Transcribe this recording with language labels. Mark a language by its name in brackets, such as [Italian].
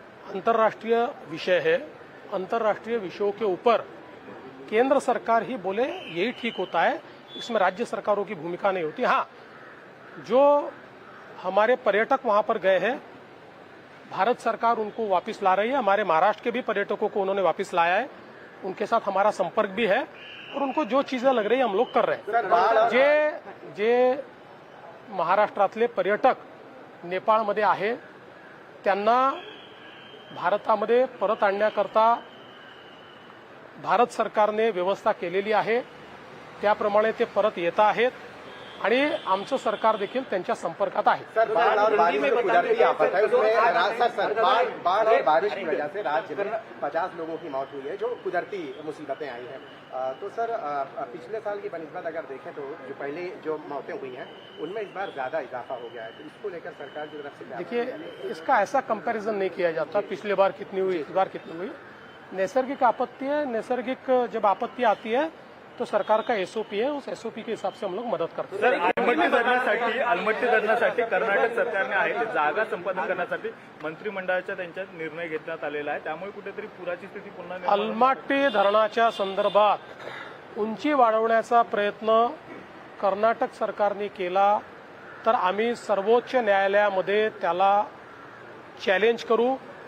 [Hindi] अंतर्राष्ट्रीय विषय है। अंतर्राष्ट्रीय विषयों के ऊपर केंद्र सरकार ही बोले यही ठीक होता है, इसमें राज्य सरकारों की भूमिका नहीं होती। हाँ, जो हमारे पर्यटक वहां पर गए हैं, भारत सरकार उनको वापस ला रही है। हमारे महाराष्ट्र के भी पर्यटकों को उन्होंने वापस लाया है, उनके साथ हमारा संपर्क भी है और उनको जो चीजें लग रही है हम लोग कर रहे हैं। [Marathi] जे महाराष्ट्रातले पर्यटक नेपाळमध्ये आहे त्यांना भारतामध्ये परत आणण्याकरता भारत सरकारने व्यवस्था केलेली आहे, त्याप्रमाणे ते परत येत आहेत आणि आमचं सरकार देखील त्यांच्या संपर्कात आहे। [Hindi] सर, बाढ़ और बारिश में कुदरती आफत है, उसमें बाढ़ और बारिश की वजह से राज्य में 50 लोगों की मौत हुई है, जो कुदरती मुसीबतें आई हैं। तो सर, पिछले साल की बनिस्बत अगर देखें तो जो पहले जो मौतें हुई हैं उनमें इस बार ज्यादा इजाफा हो गया है, तो इसको लेकर सरकार की तरफ से देखिए, इसका ऐसा कंपैरिजन नहीं किया जाता पिछले बार कितनी हुई इस बार कितनी हुई। नैसर्गिक आपत्ति है, नैसर्गिक जब आपत्ति आती है तो सरकार का एसओपी है, उस एसओपी के हिसाब से हम लोग मदत करते हैं। [Marathi] अलमट्टी धरणासाठी कर्नाटक सरकारने आहे ते जागा संपादन करण्यासाठी मंत्रिमंडळाच्या त्यांच्यात निर्णय घेण्यात आलेला आहे, त्यामुळे कुठेतरी पुराची स्थिती पुन्हा अलमट्टी धरणाच्या संदर्भात उंची वाढवण्याचा प्रयत्न कर्नाटक सरकारने केला तर आम्ही सर्वोच्च न्यायालयामध्ये त्याला चॅलेंज करू।